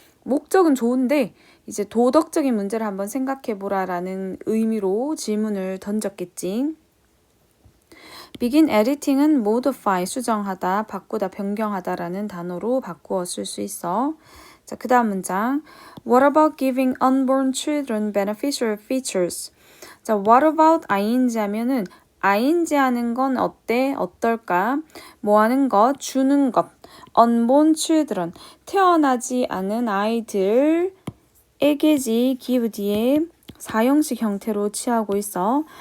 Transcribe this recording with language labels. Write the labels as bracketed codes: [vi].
[ko] 목적은 좋은데 이제 도덕적인 문제를 한번 생각해보라라는 의미로 질문을 던졌겠지. [en] begin editing [ko] 은 modify, 수정하다, 바꾸다, 변경하다라는 단어로 바꾸어 쓸 수 있어. 자, 그 다음 문장. [en] What about giving unborn children beneficial features? [ko] 자, [en] what about ing [ko] 하면은 ing 하는 건 어때? 어떨까? 뭐 하는 것? 주는 것. unborn children. 태어나지 않은 아이들에게지 give 뒤에 사형식 형태로 취하고 있어.